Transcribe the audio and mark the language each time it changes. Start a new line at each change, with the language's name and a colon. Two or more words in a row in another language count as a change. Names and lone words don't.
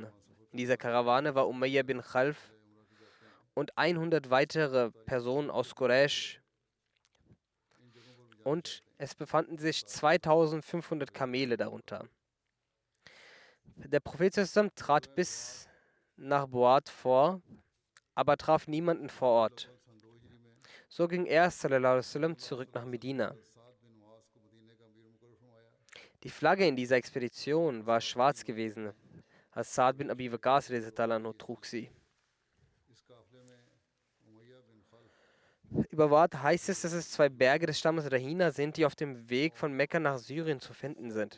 German: In dieser Karawane war Umayya bin Khalf und 100 weitere Personen aus Quraysh und es befanden sich 2500 Kamele darunter. Der Prophet sallam trat bis nach Bu'ad vor, aber traf niemanden vor Ort. So ging er
Arabic: صلى الله عليه وسلم
German: zurück nach Medina. Die Flagge in dieser Expedition war schwarz gewesen. Sa'd bin Abi Waqqas trug sie. Über Wad heißt es, dass es zwei Berge des Stammes Rahina sind, die auf dem Weg von Mekka nach Syrien zu finden sind.